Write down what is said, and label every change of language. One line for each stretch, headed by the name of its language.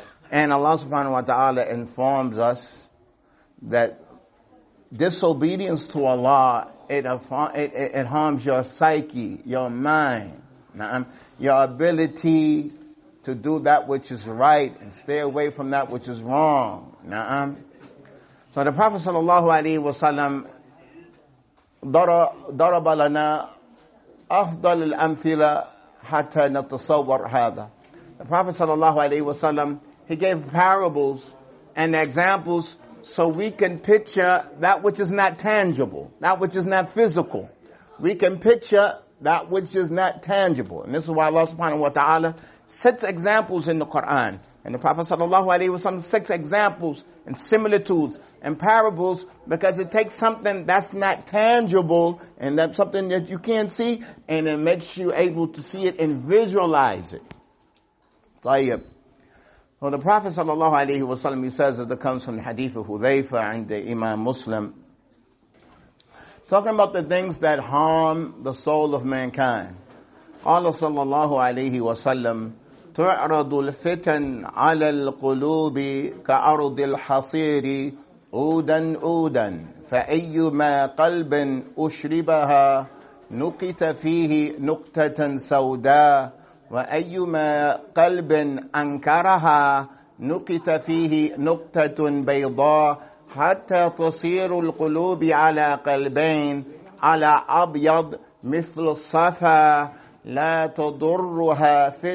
English: And Allah subhanahu wa ta'ala informs us that disobedience to Allah, it harms your psyche, your mind, your ability to do that which is right and stay away from that which is wrong. So the Prophet
Arabic: sallallahu alaihi wasallam ضرب لنا أفضل الأمثلة حتى نتصور هذا.
English: The Prophet sallallahu alaihi wasallam, he gave parables and examples so we can picture that which is not tangible, that which is not physical. We can picture that which is not tangible. And this is why Allah subhanahu wa ta'ala sets examples in the Quran. And the Prophet sallallahu alaihi wasallam sets examples and similitudes and parables, because it takes something that's not tangible and that's something that you can't see, and it makes you able to see it and visualize it.
Arabic: طيب.
English: Well, the Prophet sallallahu alaihi wasallam, he says, that it comes from the hadith of Hudhayfa and the Imam Muslim, talking about the things that harm the soul of mankind.
Arabic: قال صلى الله عليه وسلم تعرض الفتن على القلوب كعرض الحصير عودا عودا فأيما قلب أشربها نكت فيه نكتة سوداء وأيما قلب أنكرها نكت فيه نكتة بيضاء حتى تصير القلوب على قلبين على أبيض مثل الصفا لا تضره